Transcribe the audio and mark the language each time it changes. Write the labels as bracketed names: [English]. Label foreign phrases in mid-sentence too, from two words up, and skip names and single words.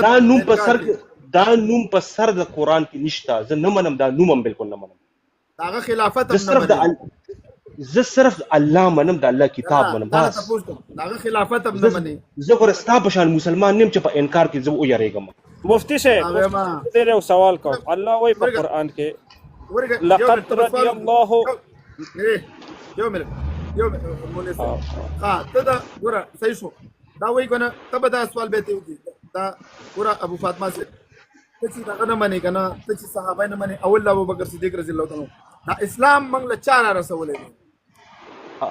[Pashto] دا نوم په سر د قرآن کې نشته، زه نه منم، دا نوم هم بالکل نه منم. هغه خلافت هم نه مني، زه صرف الله منم، د الله کتاب منم. بس هغه خلافت هم نه مني. زه خو ستا په شان مسلمان نیم چې په انکار کې زه ویریږم. مفتی صاحب [Urdu] تیرے سوال کو [Pashto] الله وایي په قرآن کې [Arabic] لقد رضي الله [Pashto] یو منټ ها ته دا ګوره صحیح شو دا وایي کنه ته به دا سوال به ته وکړي دا ګوره ابو فاطمه سے ته چې دغه نه منې که نه ته چې صحابه نه منې اول د ابوبکر صدیق رضی الله تعالی دا اسلام موږ له چا را رسولی دی؟